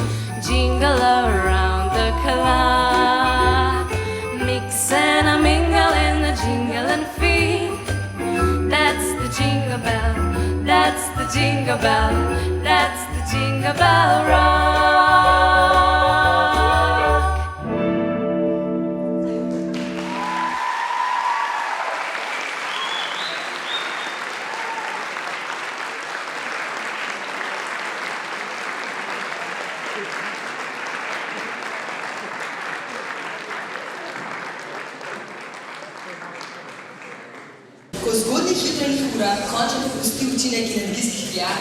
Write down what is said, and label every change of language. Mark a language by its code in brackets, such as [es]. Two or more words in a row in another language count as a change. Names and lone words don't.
[en] Jingle around the clock. Mix and a mingle in the jingling feet. That's the jingle bell, that's the jingle bell, that's the Jingle Bell Rock. [sl] Ko v zgodnjih jutranjih urah končno popusti učinek energijskih pijač,